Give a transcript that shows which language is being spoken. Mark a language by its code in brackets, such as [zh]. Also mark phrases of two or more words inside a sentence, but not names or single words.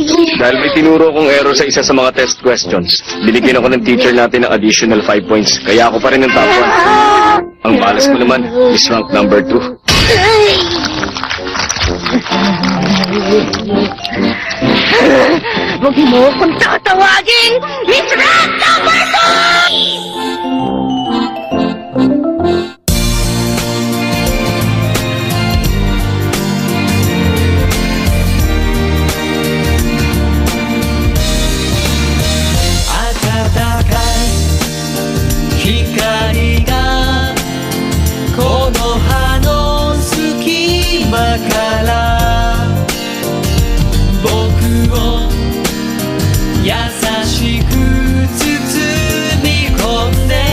[tl] Dahil may tinuro kong error sa isa sa mga [en] test questions, [tl] binigyan ako ng teacher natin ng [en] additional 5 points. [tl] Kaya ako pa rin ng top 1. Ang balas ko naman is [en] rank number 2. [tl] Huwag mo akong tatawagin! [en] Miss Rank Number 2! [ja] 光がこの葉の隙間から僕を優しく包み込んで